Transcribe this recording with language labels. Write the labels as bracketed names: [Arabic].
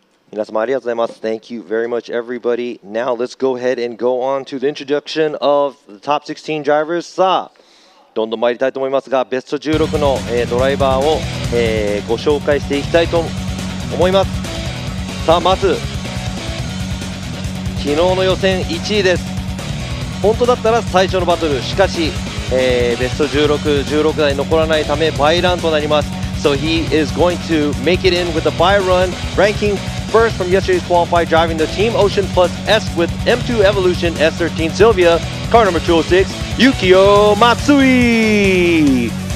[Japanese] 皆様ありがとうございます。 [English] Thank you very much, everybody. Now let's go ahead and go on to the introduction of the top 16 drivers. [Japanese] さあ、どんどん参りたいと思いますが、ベスト16の、ドライバーを、ご紹介していきたいと思います。さあ、まず、昨日の予選1位です。本当だったら最初のバトル、しかし、ベスト16、16台残らないため、バイランとなります。 [English] So he is going to make it in with a bye run, ranking first from yesterday's qualified, driving the Team Ocean Plus S with M2 Evolution S13 Sylvia, car number 206, Yukio Matsui.